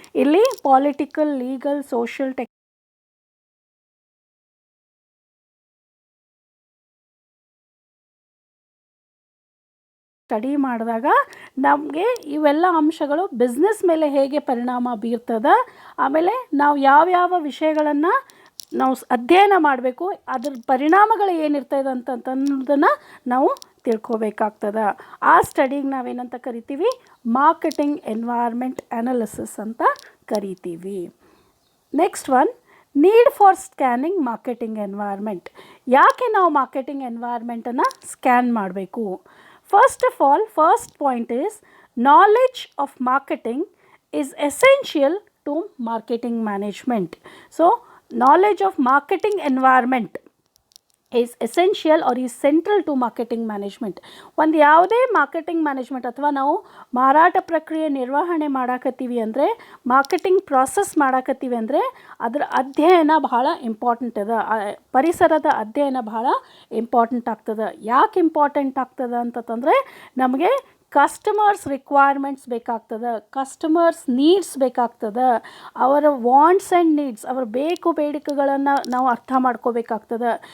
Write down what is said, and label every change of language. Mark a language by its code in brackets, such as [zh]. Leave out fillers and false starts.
[kn] ಇಲ್ಲಿ political, legal, social, study ಮಾಡಿದಾಗ ನಮಗೆ ಇವೆಲ್ಲ ಅಂಶಗಳು ಬಿಸ್ನೆಸ್ ಮೇಲೆ ಹೇಗೆ ಪರಿಣಾಮ ಬೀರ್ತದೆ, ಆಮೇಲೆ ನಾವು ಯಾವ್ಯಾವ ವಿಷಯಗಳನ್ನು ನಾವು ಅಧ್ಯಯನ ಮಾಡಬೇಕು, ಅದ್ರ ಪರಿಣಾಮಗಳು ಏನಿರ್ತದೆ ಅನ್ನೋದನ್ನು ನಾವು ತಿಳ್ಕೊಬೇಕಾಗ್ತದೆ. ಆ ಸ್ಟಡಿಗೆ ನಾವೇನಂತ ಕರಿತೀವಿ? ಮಾರ್ಕೆಟಿಂಗ್ ಎನ್ವೈರ್ಮೆಂಟ್ ಅನಾಲಿಸಿಸ್ ಅಂತ ಕರಿತೀವಿ. [en] Next one, need for scanning marketing environment. [kn] ಯಾಕೆ ನಾವು ಮಾರ್ಕೆಟಿಂಗ್ ಎನ್ವೈರ್ಮೆಂಟನ್ನು ಸ್ಕ್ಯಾನ್ ಮಾಡಬೇಕು? [en] First of all, first point is knowledge of marketing is essential to marketing management. So, knowledge of marketing environment is essential or is central to marketing management. [kn] ಒಂದು ಯಾವುದೇ marketing management ಅಥವಾ ನಾವು ಮಾರಾಟ ಪ್ರಕ್ರಿಯೆ ನಿರ್ವಹಣೆ ಮಾಡಾಕತ್ತೀವಿ ಅಂದರೆ, marketing process ಮಾಡಾಕತ್ತೀವಿ ಅಂದರೆ ಅದರ ಅಧ್ಯಯನ ಬಹಳ ಇಂಪಾರ್ಟೆಂಟ್ ಅದ. ಪರಿಸರದ ಅಧ್ಯಯನ ಬಹಳ ಇಂಪಾರ್ಟೆಂಟ್ ಆಗ್ತದೆ. ಯಾಕೆ ಇಂಪಾರ್ಟೆಂಟ್ ಆಗ್ತದೆ ಅಂತಂದರೆ ನಮಗೆ ಕಸ್ಟಮರ್ಸ್ ರಿಕ್ವೈರ್ಮೆಂಟ್ಸ್ ಬೇಕಾಗ್ತದೆ, ಕಸ್ಟಮರ್ಸ್ ನೀಡ್ಸ್ ಬೇಕಾಗ್ತದೆ, ಅವರ [en] wants and needs, [kn] ಅವರ ಬೇಡಿಕೆಗಳನ್ನು ನಾವು ಅರ್ಥ ಮಾಡ್ಕೋಬೇಕಾಗ್ತದೆ.